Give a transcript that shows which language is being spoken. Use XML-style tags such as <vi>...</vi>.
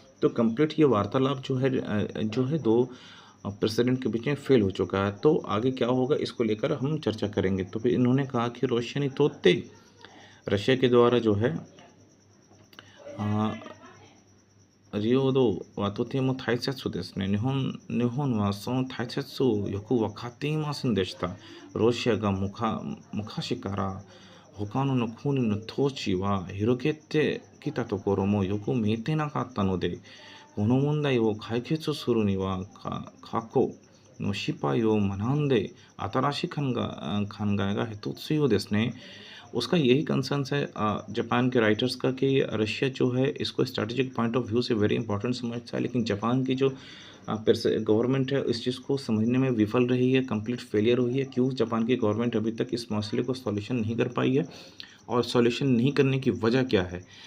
<hi>तो कंप्लीट ये वार्तालाप जो है 2 प्रेसिडेंट के बीच में फेल हो चुका है। तो आगे क्या होगा इसको लेकर हम चर्चा करेंगे। तो फिर इन्होंने कहा कि रोशियनी तोत्ते रशिया के द्वारा जो है</hi> <ja>रियोदो व तोतेमो ताइसेत्सु देsuね。日本はその大切をよく分かっていませんでした。ロシアが昔から他の国の統治は広げてきたところもよく見えてなかったので、この問題を解決するには過去の失敗を学んで新しい考えが必要ですね।</ja> <hi>उसका यही कंसर्न्स है जापान के राइटर्स का कि रशिया जो है इसको स्ट्रैटेजिक पॉइंट ऑफ व्यू से वेरी इंपॉर्टेंट समझता है, लेकिन जापान की जो गवर्नमेंट है इस चीज़ को समझने में विफल रही है, कंप्लीट फेलियर हुई है। क्यों जापान की गवर्नमेंट अभी तक इस मसले को सॉल्यूशन नहीं कर पाई है और सॉल्यूशन नहीं करने की वजह क्या है।</hi>